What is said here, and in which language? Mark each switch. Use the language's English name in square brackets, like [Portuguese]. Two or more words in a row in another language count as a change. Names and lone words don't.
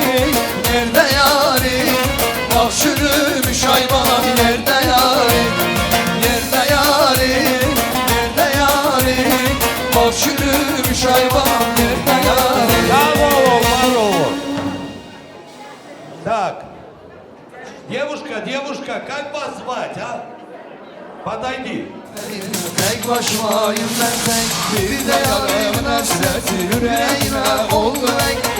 [Turkish] Nerede yarim? Bak çürümüş ay bana yerde yarim. Yerde yarim, nerede yarim? Bak çürümüş ay bana yerde yarim. [Russian] Здорово. Так, девушка, как вас звать, а? Подойди. [Turkish] Tek başımayım ben tek. Bir de yarımın hasreti yüreğime oldu renk.